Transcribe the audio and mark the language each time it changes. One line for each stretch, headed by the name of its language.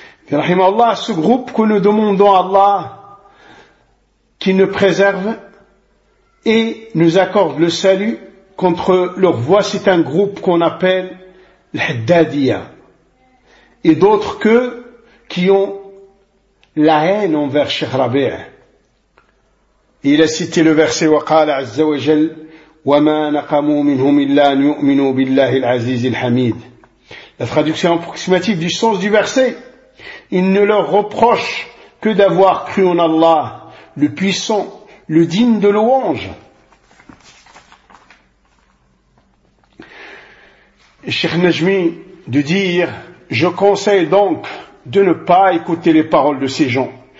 French: Rahim Allah, ce groupe que nous demandons à Allah qu'il nous préserve et nous accorde le salut contre leur voix, c'est un groupe qu'on appelle l'Haddadiyya. Et d'autres qu'eux qui ont la haine envers Cheikh Rabi'. Il a cité le verset
Arabic: وقال عز وجل وما نقموا منهم إلا أن يؤمنوا بالله العزيز الحميد.
French: La traduction approximative du sens du verset. Il ne leur reproche que d'avoir cru en Allah, le puissant, le digne de louange. Cheikh Najmi de dire, je conseille donc de ne pas écouter les paroles de ces gens.